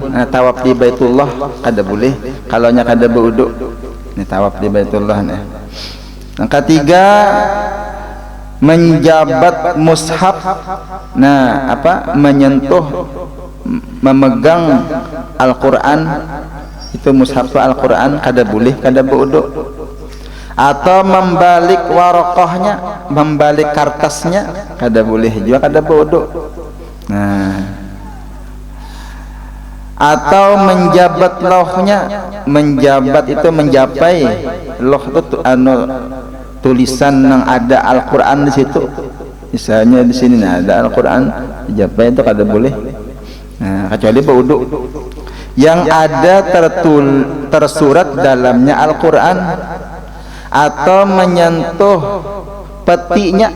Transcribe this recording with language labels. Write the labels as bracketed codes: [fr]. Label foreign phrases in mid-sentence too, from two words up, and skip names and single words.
[id] Tawaf di Baitullah kada boleh kalau nya kada berwudu. Ini tawaf di Baitullah nih. Yang ketiga menjabat mushaf. Nah, apa menyentuh memegang Al-Qur'an itu mushaf Al-Qur'an kada boleh kada berwudu. Atau membalik warokohnya, membalik kartasnya kada boleh juga kada berwudu. Nah, atau menjabat lohnya, menjabat itu menjapai loh itu tulisan yang ada Al-Qur'an di situ. Misalnya di sini ada Al-Qur'an, dijapai itu kada boleh. Nah, kecuali berwudu. Yang ada tersurat dalamnya Al-Qur'an atau menyentuh petinya.